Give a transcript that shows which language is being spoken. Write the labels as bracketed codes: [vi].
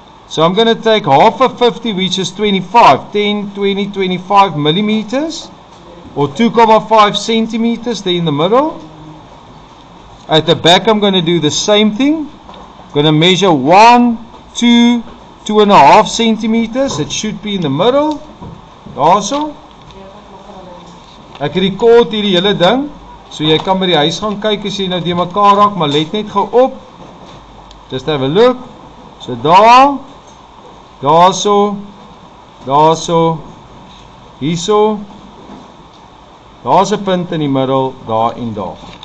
[en] So I'm going to take half of 50, which is 25, 10, 20, 25 millimeters, or 2,5 centimeters there in the middle. At the back, I'm going to do the same thing. I'm going to measure 1, 2, 2.5 centimeters. It should be in the middle. [af] Also, ek record hierdie hele ding, so jy kan by die huis gaan kyk as jy nou die mekaar raak, maar let net gou op. [en] Just have a look. [af] So daar, daarso, daarso, hierso. Daar's 'n punt in die middel, daar en daar.